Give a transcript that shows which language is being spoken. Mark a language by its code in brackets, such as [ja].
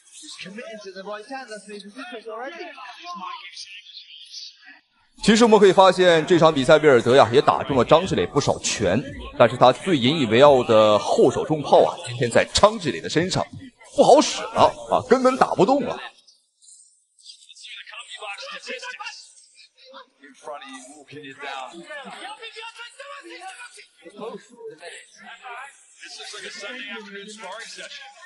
[en] He's committed to the right hand. That's making difference already. [zh] 其实我们可以发现，这场比赛威尔德呀也打中了张志磊不少拳，但是他最引以为傲的后手重炮啊，今天在张志磊的身上不好使了啊，根本打不动了。 [en] In front of you, walking you down. This looks like a Sunday afternoon sparring session.